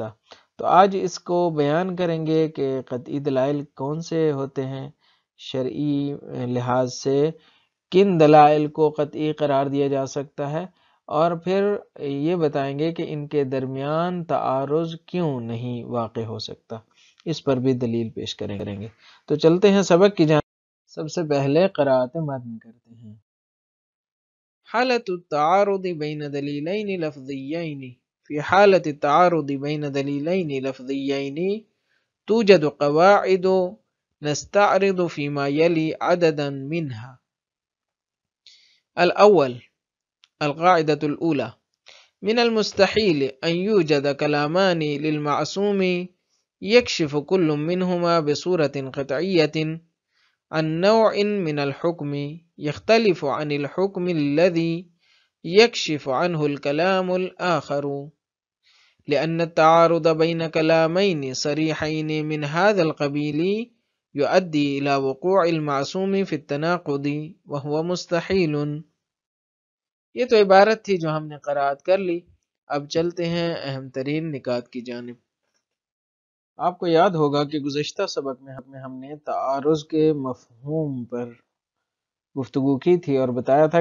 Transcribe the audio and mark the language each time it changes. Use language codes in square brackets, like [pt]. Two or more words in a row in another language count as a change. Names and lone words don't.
[ur] تو آج اس کو بیان کریں گے کہ قطعی دلائل کون سے ہوتے ہیں، شرعی لحاظ سے کن دلائل کو قطعی قرار دیا جا سکتا ہے، اور پھر یہ بتائیں گے کہ ان کے درمیان تعارض کیوں نہیں واقع ہو سکتا، اس پر بھی دلیل پیش کریں گے۔ تو چلتے ہیں سبق کی جانب۔ سب سے پہلے قراءت متن کرتے ہیں۔ [ar] حالت التعارض بین دلیلین لفظیین، فی حالت التعارض بین دلیلین لفظیین توجد قواعد نستعرض فيما يلي عددا منها۔ الأول، القاعدة الأولى، من المستحيل أن يوجد كلامان للمعصوم يكشف كل منهما بصورة قطعية عن نوع من الحكم يختلف عن الحكم الذي يكشف عنه الكلام الآخر، لأن التعارض بين كلامين صريحين من هذا القبيل يؤدي إلى وقوع المعصوم في التناقض وهو مستحيل۔ [ur] یہ تو عبارت تھی جو ہم نے قرأت کر لی، اب چلتے ہیں اہم ترین نکات کی جانب۔ آپ کو یاد ہوگا کہ گزشتہ سبق میں ہم نے تعارض کے مفہوم پر گفتگو کی تھی اور بتایا تھا